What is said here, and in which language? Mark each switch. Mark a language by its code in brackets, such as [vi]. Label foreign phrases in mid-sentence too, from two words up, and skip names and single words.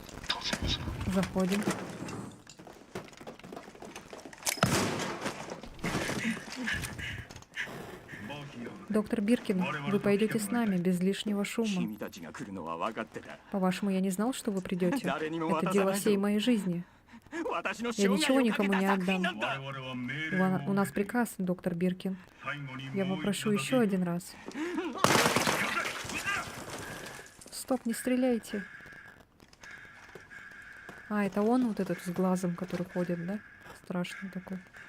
[ru] Заходим. Доктор Биркин, вы пойдете с нами без лишнего шума. [ja] 君たちが来るのは分かってた。 [ru] По-вашему, я не знал, что вы придете? [ja] 誰にも [ru] Это [ja] 渡さ [ru] дело [ja] ないぞ [ru] всей моей жизни. [ja] 私の [ru] Я [ja] 生 [ru] ничего [ja] 涯をか [ru] никому [ja] け [ru] не [ja] た作品 [ru] отдам. [ja] なんだ。 [ru] У нас приказ, доктор Биркин. Я попрошу еще один раз. Стоп, не стреляйте. А, это он вот этот с глазом, который ходит, да? Страшный такой.